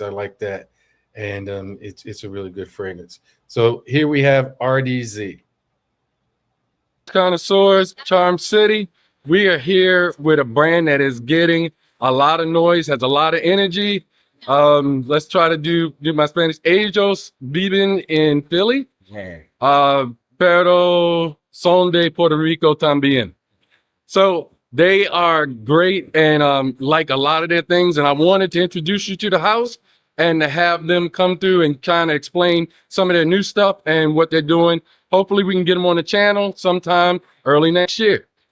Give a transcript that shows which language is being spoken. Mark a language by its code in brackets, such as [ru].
[en] I like that, and it's a really good fragrance. So here we have RDZ. Connoisseurs, Charm City. We are here with a brand that is getting a lot of noise, has a lot of energy. Let's try to do my Spanish. [es] Ellos viven en Philly, pero son de Puerto Rico también. [en] So they are great and like a lot of their things. And I wanted to introduce you to the house and to have them come through and kind of explain some of their new stuff and what they're doing. Hopefully we can get them on the channel sometime early next year.